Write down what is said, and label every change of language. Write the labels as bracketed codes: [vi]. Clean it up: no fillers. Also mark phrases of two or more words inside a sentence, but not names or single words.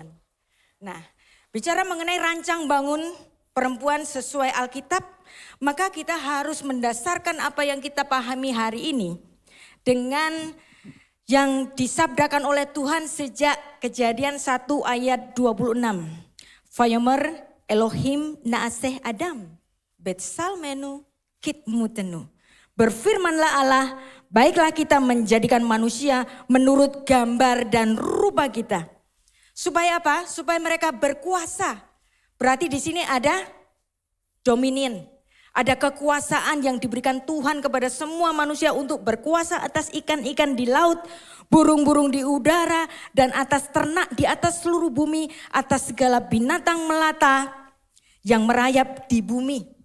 [id] Nah, bicara mengenai rancang bangun perempuan sesuai Alkitab, maka kita harus mendasarkan apa yang kita pahami hari ini dengan yang disabdakan oleh Tuhan sejak Kejadian 1 ayat 26. [he] ויאמר אלהים נעשה אדם בצלמנו כדמותנו. [id] Berfirmanlah Allah, baiklah kita menjadikan manusia menurut gambar dan rupa kita. Supaya apa? Supaya mereka berkuasa. Berarti di sini ada dominion. Ada kekuasaan yang diberikan Tuhan kepada semua manusia untuk berkuasa atas ikan-ikan di laut, burung-burung di udara, dan atas ternak di atas seluruh bumi, atas segala binatang melata yang merayap di bumi.